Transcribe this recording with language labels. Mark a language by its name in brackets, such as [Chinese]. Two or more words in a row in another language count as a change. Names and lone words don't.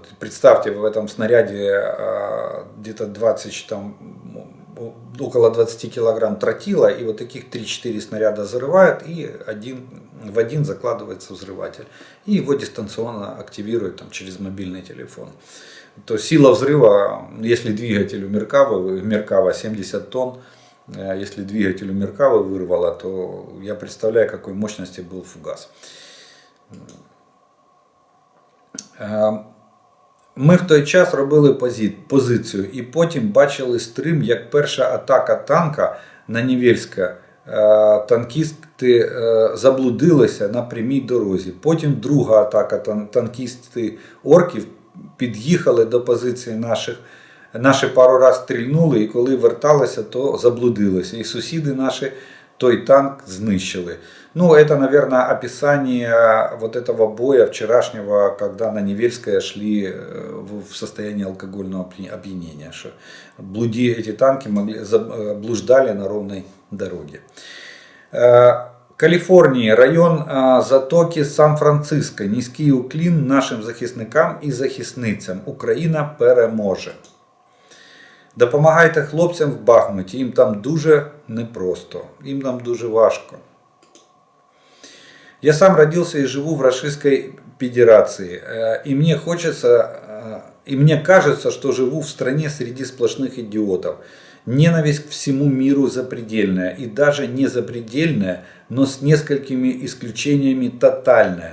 [Russian] Представьте, в этом снаряде где-то около 20 килограмм тротила, и вот таких 3-4 снаряда зарывают, и в один закладывается взрыватель. И его дистанционно активируют там, через мобильный телефон. То сила взрыва, если двигатель у Меркава 70 тонн, если двигатель у Меркавы вырвало, то я представляю, какой мощности был фугас. [Ukrainian] Ми в той час робили позицію і потім бачили стрим, як перша атака танка на Невельська. Танкісти заблудилися на прямій дорозі. Потім друга атака, танкісти орків під'їхали до позиції наших. Наші пару раз стрільнули, і коли верталися, то заблудилися. І сусіди наші той танк знищили. [Russian] Ну, это, наверное, описание вот этого боя вчерашнего, когда на Невельское шли в состоянии алкогольного опьянения. Что эти танки блуждали на ровной дороге. [Ukrainian] Каліфорнії, район затоки Сан-Франциско. Низький уклін нашим захисникам і захисницям. Україна переможе. Допомагайте хлопцям в Бахмуті, їм там дуже непросто, їм там дуже важко. [Russian] Я сам родился и живу в Российской Федерации. И мне кажется, что живу в стране среди сплошных идиотов. Ненависть к всему миру запредельная. И даже не запредельная, но с несколькими исключениями тотальная.